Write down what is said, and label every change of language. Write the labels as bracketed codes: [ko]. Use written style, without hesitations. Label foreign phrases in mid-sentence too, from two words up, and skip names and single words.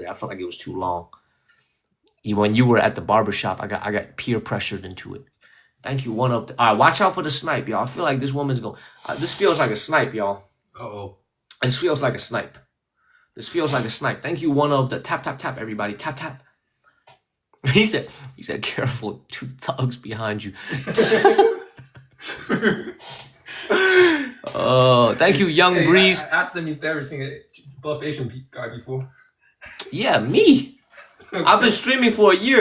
[en] I felt like it was too long. When you were at the barbershop, I got peer pressured into it. Thank you, one of the, all right, watch out for the snipe, y'all. I feel like this woman's going, this feels like a snipe, y'all. Uh-oh. This feels like a snipe. This feels like a snipe. Thank you, one of the, tap, tap, tap, everybody, tap, tap. He said, careful, 2 thugs behind you. Oh, thank you, Young Breeze. I asked them if they ever seen a buff Asian guy before. Yeah, me. I've been streaming for a year.